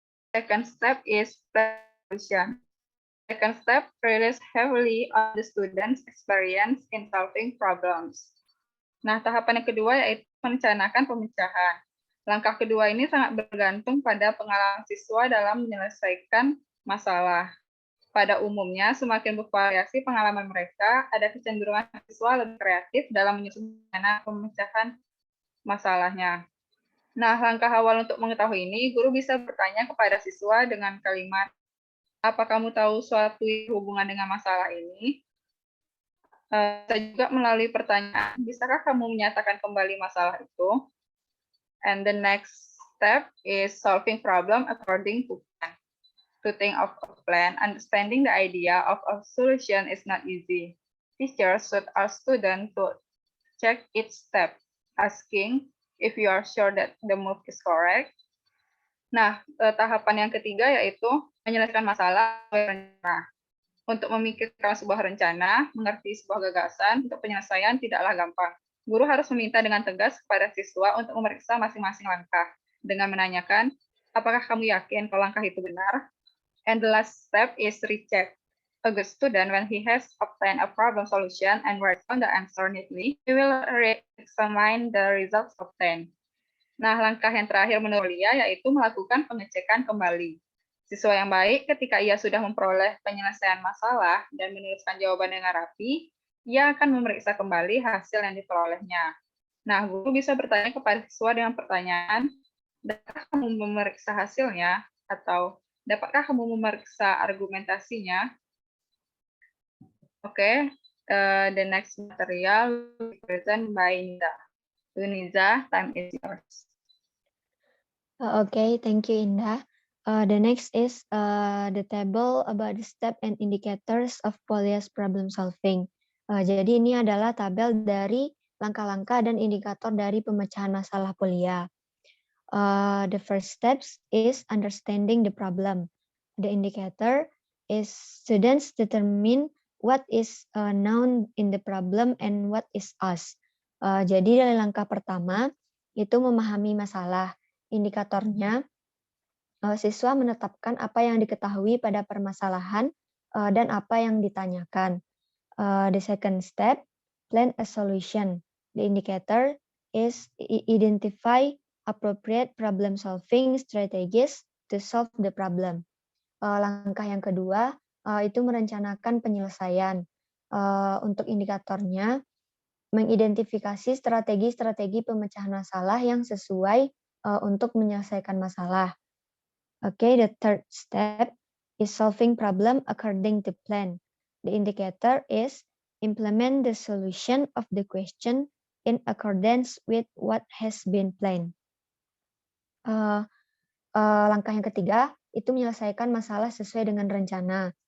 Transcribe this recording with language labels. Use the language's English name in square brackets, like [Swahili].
[English] Second step is solution. Second step relies heavily on the student's experience in solving problems. [Indonesian] Nah, tahapan yang kedua yaitu merencanakan pemecahan. Langkah kedua ini sangat bergantung pada pengalaman siswa dalam menyelesaikan masalah. Pada umumnya, semakin bervariasi pengalaman mereka, ada kecenderungan siswa lebih kreatif dalam menyusun rencana pemecahan masalahnya. Nah, langkah awal untuk mengetahui ini, guru bisa bertanya kepada siswa dengan kalimat, apa kamu tahu suatu hubungan dengan masalah ini? Bisa juga melalui pertanyaan, bisakah kamu menyatakan kembali masalah itu? [English] And the next step is solving problem according to plan. To think of a plan, understanding the idea of a solution is not easy. Teachers should ask students to check each step, asking if you are sure that the move is correct. [Indonesian] Nah, tahapan yang ketiga yaitu menyelesaikan masalah berencana. Untuk memikirkan sebuah rencana, mengerti sebuah gagasan, untuk penyelesaian tidaklah gampang. Guru harus meminta dengan tegas kepada siswa untuk memeriksa masing-masing langkah, dengan menanyakan, apakah kamu yakin kalau langkah itu benar? [English] And the last step is recheck. A good student, when he has obtained a problem solution and worked on the answer neatly, he will re-examine the results obtained. [Indonesian] Nah, langkah yang terakhir menurut Lia yaitu melakukan pengecekan kembali. Siswa yang baik ketika ia sudah memperoleh penyelesaian masalah dan menuliskan jawaban dengan rapi, ia akan memeriksa kembali hasil yang diperolehnya. Nah, guru bisa bertanya kepada siswa dengan pertanyaan, dapatkah kamu memeriksa hasilnya? Atau dapatkah kamu memeriksa argumentasinya? [English] Oke, the next material present by Niza. Niza, time is yours. Okay, thank you, Indah. The next is the table about the step and indicators of Polias problem solving. [Indonesian] Jadi ini adalah tabel dari langkah-langkah dan indikator dari pemecahan masalah Polia. [English] The first steps is understanding the problem. The indicator is students determine what is known in the problem and what is us. [Indonesian] Jadi dari langkah pertama itu memahami masalah. Indikatornya, siswa menetapkan apa yang diketahui pada permasalahan dan apa yang ditanyakan. [English] The second step, plan a solution. The indicator is identify appropriate problem solving strategies to solve the problem. [Indonesian] Langkah yang kedua, itu merencanakan penyelesaian. Untuk indikatornya, mengidentifikasi strategi-strategi pemecahan masalah yang sesuai untuk menyelesaikan masalah. [English] Okay, the third step is solving problem according to plan. The indicator is implement the solution of the question in accordance with what has been planned. [Indonesian] Langkah yang ketiga itu menyelesaikan masalah sesuai dengan rencana.